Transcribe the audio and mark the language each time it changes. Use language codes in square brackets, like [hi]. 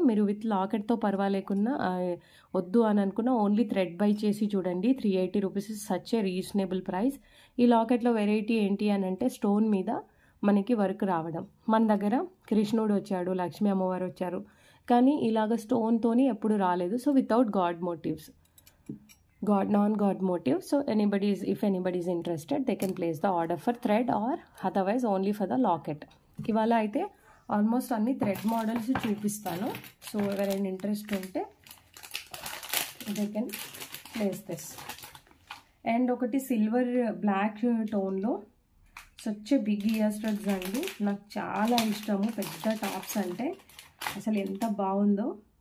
[te] మీరు విత్ లాకెట్తో పర్వాలేకున్నా వద్దు అని అనుకున్నా ఓన్లీ థ్రెడ్ బై చేసి చూడండి. [en] 380 rupees is such a reasonable price. [te] ఈ లాకెట్లో వెరైటీ ఏంటి అని అంటే స్టోన్ మీద మనకి వర్క్ రావడం. మన దగ్గర కృష్ణుడు వచ్చాడు, లక్ష్మీ అమ్మవారు వచ్చారు, కానీ ఇలాగ స్టోన్తోని ఎప్పుడు రాలేదు. [en] So without god motives, non god motive. So if anybody is interested, they can place the order for thread or otherwise only for the locket. [te] ఇవాళ అయితే ఆల్మోస్ట్ అన్ని థ్రెడ్ మోడల్స్ చూపిస్తాను. [en] so [te] ఎవరైనా ఇంట్రెస్ట్ ఉంటే [en] They can place this. And ఒకటి silver black టోన్లో such big ear studs అండి. [te] నాకు చాలా ఇష్టము పెద్ద టాప్స్ అంటే, అసలు ఎంత బాగుందో.